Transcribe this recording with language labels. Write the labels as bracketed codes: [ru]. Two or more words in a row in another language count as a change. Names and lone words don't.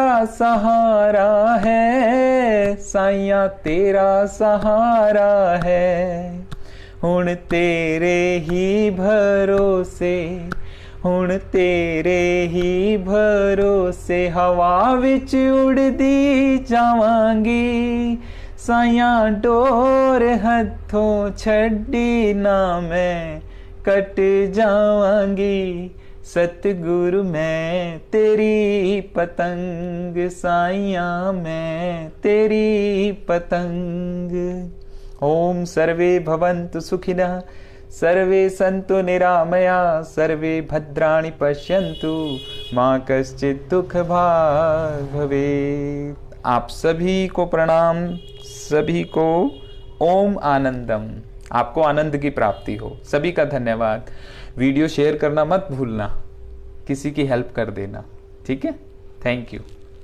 [pa] ਸਹਾਰਾ ਹੈ, ਸਾਈਆਂ ਤੇਰਾ ਸਹਾਰਾ ਹੈ, ਹੁਣ ਤੇਰੇ ਹੀ ਭਰੋਸੇ, ਹੁਣ ਤੇਰੇ ਹੀ ਭਰੋਸੇ ਹਵਾ ਵਿੱਚ ਉੱਡਦੀ ਜਾਵਾਂਗੀ, ਸਾਈਆਂ ਡੋਰ ਹੱਥੋਂ ਛੱਡੀਂ ਨਾ ਮੈਂ ਕੱਟ ਜਾਵਾਂਗੀ। ਸਤਿਗੁਰੂ ਮੈਂ ਤੇਰੀ ਪਤੰਗ, ਸਾਈਆਂ ਮੈਂ ਤੇਰੀ ਪਤੰਗ। [sa] ओम सर्वे भवन्तु सुखिनः, सर्वे सन्तु निरामया, सर्वे भद्राणि पश्यन्तु, मा कश्चित् दुःख भाग् भवेत्। [hi] आप सभी को प्रणाम, सभी को ओम आनंदम, आपको आनंद की प्राप्ति हो। सभी का धन्यवाद। वीडियो शेयर करना मत भूलना, किसी की हेल्प कर देना, ठीक है। [en] Thank you.